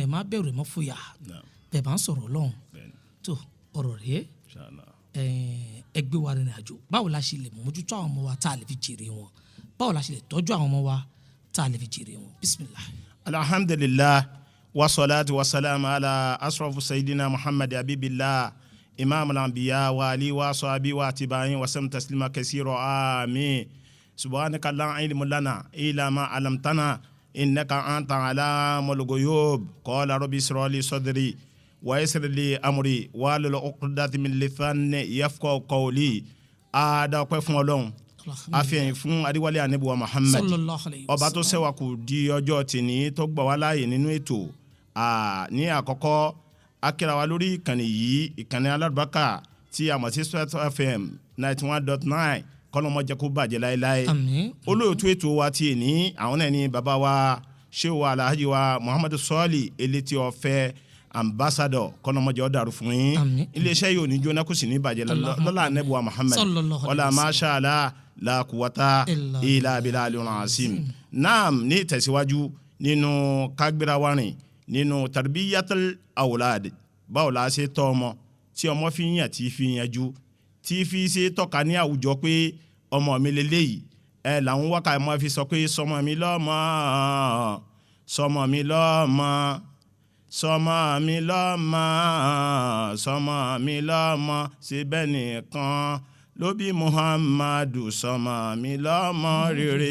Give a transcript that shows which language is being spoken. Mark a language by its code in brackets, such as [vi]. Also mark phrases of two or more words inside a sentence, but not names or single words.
[yo] ẹ̀ má bẹ̀rù ẹ̀ má fòyà bẹ́ẹ̀ bá ń sọ̀rọ̀ Ọlọ́run tó ọ̀rọ̀ rẹ̀ ẹgbẹ́ wa rìnrìn àjò. báwo la ṣe lè mójútó àwọn ọmọ wa tá a lè fi jèrè wọn, báwo la ṣe lè tọ́jú àwọn ọmọ wa tá a lè fi jèrè wọn. Bismillah. [ar] الحمد لله والصلاة والسلام على أشرف سيدنا محمد حبيب الله إمام الأنبياء وآله وصحبه والتابعين وسلم تسليما كثيرا آمين. سبحانك لا علم لنا إلا ما علمتنا إنك أنت علام الغيوب. قال رب اشرح لي صدري ويسر لي أمري واحلل عقدة من لساني يفقهوا قولي. [yo] Ada ọpẹ́ fún Ọlọ́run, àfihàn fún adéwálé ànábì wa Muhammad ọba tó ṣẹ́wà kù di ọjọ́ tìní tó gbà wá láàyè nínú ètò. ní àkọ́kọ́ akíra wa lórí ìkànnì yìí, ìkànnì alárùbákà tí a mọ̀ sí Sport FM 91.9 kọ́lọ́mọ jẹ́ kó bàjẹ́ láéláé. olóòtú ètò wa ti ní àwọn náà ní bàbá wa Sheik wa Alhaji wa Muhammadu Sọ́ọ̀lì Eletiọfẹ Ambassador kọ́lọ́mọ jẹ́ ó dàrú fún yín. iléeṣẹ́ yóò ní jóná kò sì ní bàjẹ́ lọ́la ànábì wa Muhammad [ar] ولا ما شاء الله لا قوة إلا بالله العظيم. [yo] naam ní ìtẹ̀síwájú nínú kágbéra wárìn nínú [ar] تربية الأولاد, [yo] báwo la ṣe tọ́ ọmọ tí ọmọ fi yàn tí fi yanjú tí fi ṣe tọ́ka ní àwùjọ pé ọmọ mi lélẹ́yìí. làwọn wákà mọ́ fi sọ pé sọmọ mi lọ́mọ, sọmọ mi lọ́mọ, sọmọ mi lọ́mọ, sọmọ mi lọ́mọ, síbẹ̀ nìkan ló bí Muhammadu sọmọ mi lọ́mọ rere.